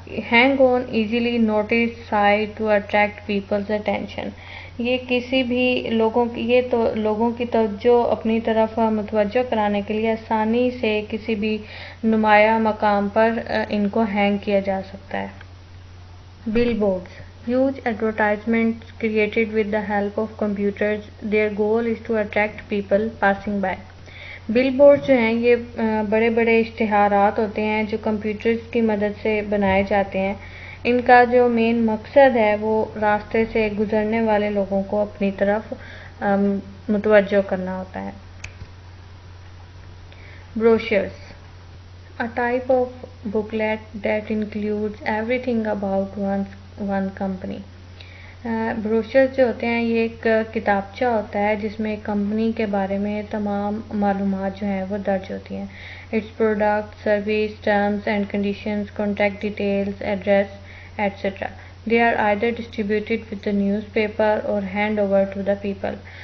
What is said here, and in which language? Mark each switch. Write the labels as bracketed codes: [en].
[en] Hang on easily notice site to attract people's attention. [ur] یہ کسی بھی لوگوں کی توجہ اپنی طرف متوجہ کرانے کے لیے آسانی سے کسی بھی نمایاں مقام پر ان کو ہینگ کیا جا سکتا ہے. [en] Billboards huge advertisements created with the help of computers. Their goal is to attract people passing by. [ur] Bill board جو ہیں یہ بڑے بڑے اشتہارات ہوتے ہیں جو کمپیوٹرز کی مدد سے بنائے جاتے ہیں. ان کا جو مین مقصد ہے وہ راستے سے گزرنے والے لوگوں کو اپنی طرف متوجہ کرنا ہوتا ہے. [en] Brochures a type of booklet that includes everything about one company. [ur] Brochure جو ہوتے ہیں یہ ایک کتابچہ ہوتا ہے جس میں کمپنی کے بارے میں تمام معلومات جو ہیں وہ درج ہوتی ہیں. [en] Its product service terms and conditions contact details address etcetera. They are either distributed with the newspaper or hand over to the people.